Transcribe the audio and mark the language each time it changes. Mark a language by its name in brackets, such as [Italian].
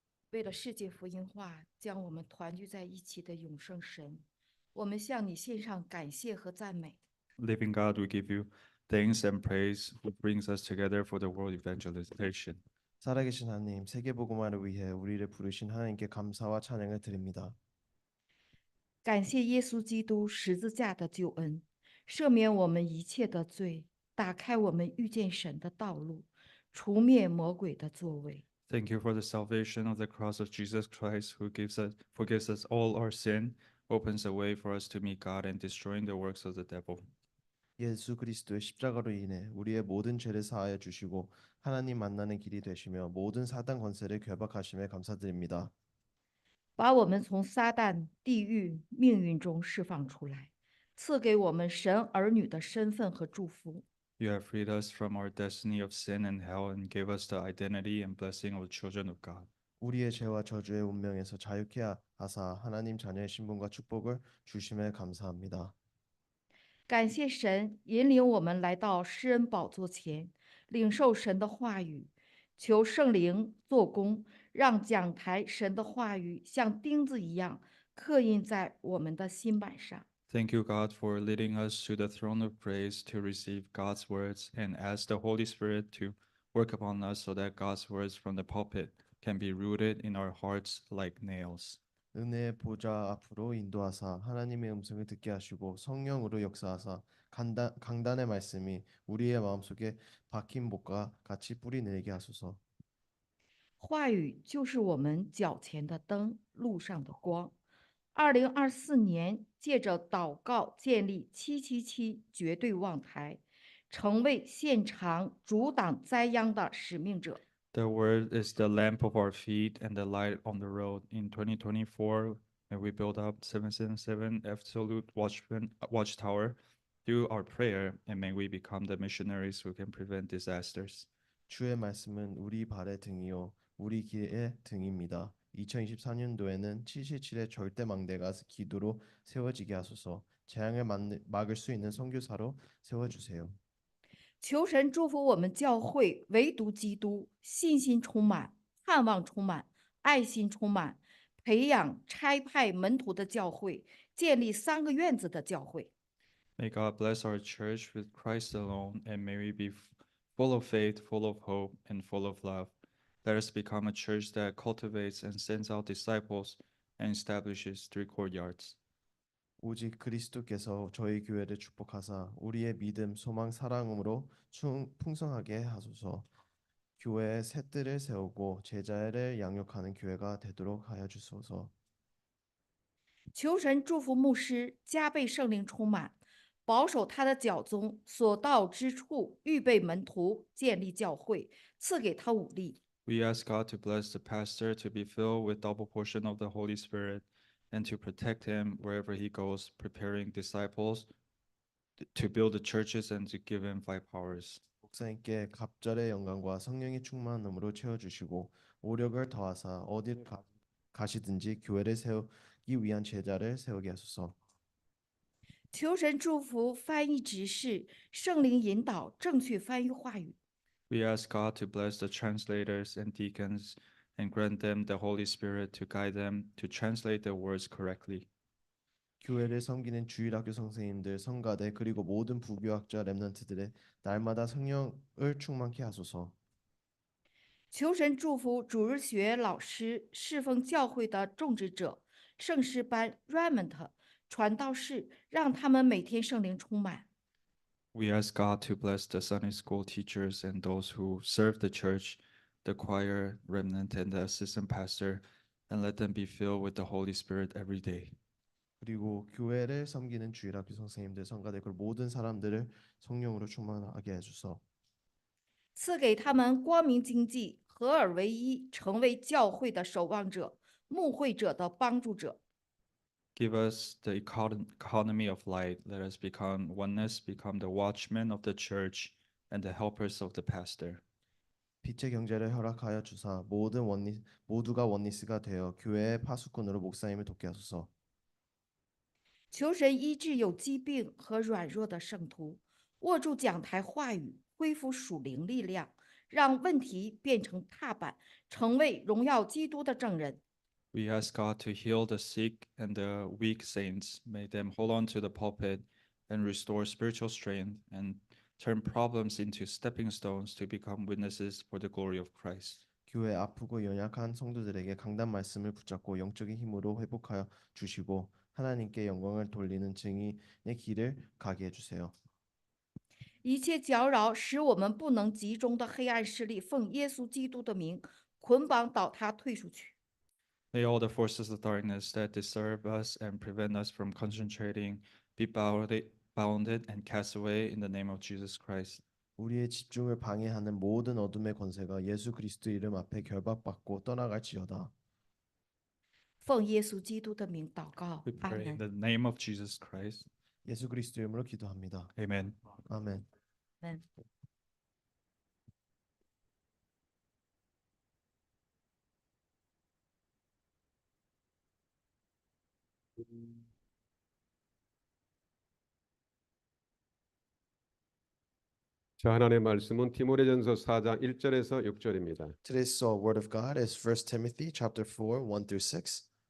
[Chinese] 为了世界福音化将我们团聚在一起的永生神，我们向你献上感谢和赞美。 [English] Living God, we give you thanks and praise who brings us together for the world evangelization. [Korean] 살아계신 하나님, 세계복음화를 위해 우리를 부르신 하나님께 감사와 찬양을 드립니다. [Chinese] 感谢耶稣基督十字架的救恩，赦免我们一切的罪，打开我们遇见神的道路，除灭魔鬼的作为。 [English] Thank you for the salvation of the cross of Jesus Christ, who forgives us all our sin, opens a way for us to meet God and destroying the works of the devil. [Korean] 예수 그리스도의 십자가로 인해 우리의 모든 죄를 사하여 주시고 하나님 만나는 길이 되시며 모든 사단 권세를 결박하심에 감사드립니다. [Chinese] 把我们从撒旦、地狱、命运中释放出来，赐给我们神儿女的身份和祝福。 [English] You have freed us from our destiny of sin and hell and gave us the identity and blessing of children of God. [Korean] 우리의 죄와 저주의 운명에서 자유케 하사 하나님 자녀의 신분과 축복을 주심에 감사합니다. [Chinese] 感谢神引领我们来到施恩宝座前，领受神的话语，求圣灵做工，让讲台神的话语像钉子一样刻印在我们的心板上。 [English] Thank you, God, for leading us to the throne of praise to receive God's words, and ask the Holy Spirit to work upon us so that God's words from the pulpit can be rooted in our hearts like nails. [Korean] 은혜의 보좌 앞으로 인도하사 하나님의 음성을 듣게 하시고 성령으로 역사하사 강단의 말씀이 우리의 마음속에 박힌 목과 같이 뿌리 내리게 하소서. [Chinese] 话语就是我们脚前的灯，路上的光。 2024年，借着祷告建立777绝对望台，成为现场阻挡灾殃的使命者。 [English] The word is the lamp of our feet and the light on the road. In 2024, may we build up 777 absolute watchtower through our prayer, and may we become the missionaries who can prevent disasters. [Korean] 주의 말씀은 우리 발의 등이요 우리 길의 등입니다. 2024년도에는 777의 절대 망대가 기도로 세워지게 하소서. 재앙을 막을 수 있는 선교사로 세워주세요. [Chinese] 求神祝福我们教会，唯独基督，信心充满，盼望充满，爱心充满，培养差派门徒的教会，建立3个院子的教会。 [English] May God bless our church with Christ alone, and may we be full of faith, full of hope, and full of love. Let us become a church that cultivates and sends out disciples and establishes 3 courtyards. [Korean] 오직 그리스도께서 저희 교회를 축복하사 우리의 믿음, 소망, 사랑으로 풍성하게 하소서. 교회에 새 뜰을 세우고 제자를 양육하는 교회가 되도록 하여 주소서. [Chinese] 求神祝福牧师，加倍圣灵充满，保守他的脚踪，所到之处预备门徒，建立教会，赐给他武力。 [English] We ask God to bless the pastor to be filled with double portion of the Holy Spirit and to protect him wherever he goes, preparing disciples to build the churches and to give him 5 powers. [Korean] 목사님께 갑절의 영광과 성령의 충만함으로 채워주시고 오력을 더하사 어디를 가시든지 위한 제자를 세우게 하소서. [Chinese] 求神祝福翻译执事，圣灵引导正确翻译话语。 [English] We ask God to bless the translators and deacons and grant them the Holy Spirit to guide them to translate the words correctly. [Korean] 교회를 섬기는 주일학교 선생님들, 성가대 그리고 모든 부교학자 렘넌트들의 날마다 성령을 충만케 하소서. [Chinese] 求神祝福主日学老师、侍奉教会的种植者、圣诗班 （Remnant）、传道士，让他们每天圣灵充满。 [English] We ask God to bless the Sunday school teachers and those who serve the church, the choir, remnant, and the assistant pastor, and let them be filled with the Holy Spirit every day. [Korean] 그리고 교회를 섬기는 주일학교 선생님들, 성가대 그리고 모든 사람들을 성령으로 충만하게 해주소. [Chinese] 赐给他们光明经济，合而为一，成为教会的守望者、牧会者的帮助者。 [English] Give us the economy of light. Let us become oneness, become the watchmen of the church and the helpers of the pastor. [Korean] 빛의 경제를 허락하여 주사 모두가 원리스가 되어 교회의 파수꾼으로 목사님을 돕게 하소서. [Chinese] 求神医治有疾病和软弱的圣徒，握住讲台话语，恢复属灵力量，让问题变成踏板，成为荣耀基督的证人。 [English] We ask God to heal the sick and the weak saints. May them hold on to the pulpit and restore spiritual strength and turn problems into stepping stones to become witnesses for the glory of Christ. [Korean] 교회 아프고 연약한 성도들에게 강단 말씀을 붙잡고 영적인 힘으로 회복하여 주시고 하나님께 영광을 돌리는 증인의 길을 가게 해주세요. [Chinese] 一切搅扰使我们不能集中的黑暗势力，奉耶稣基督的名捆绑倒塌，退出去。 [English] May all the forces of darkness that disturb us and prevent us from concentrating be bounded and cast away in the name of Jesus Christ. [Korean] 우리의 집중을 방해하는 모든 어둠의 권세가 예수 그리스도 이름 앞에 결박받고 떠나갈지어다. [Chinese] 奉耶稣基督的名祷告 [English] We， [Chinese] 阿 [English] pray in [Chinese] 门。 [English] the name of Jesus Christ. [Korean] 예수 그리스도 이름으로 기도합니다. [English] Amen. [Korean] 아멘. [Chinese] 阿门。 [Korean] 자, 하나님의 말씀은 디모데전서 4장 1절에서 6절입니다. [English] Today's word of God is 1 Timothy chapter 4, 1 through 6.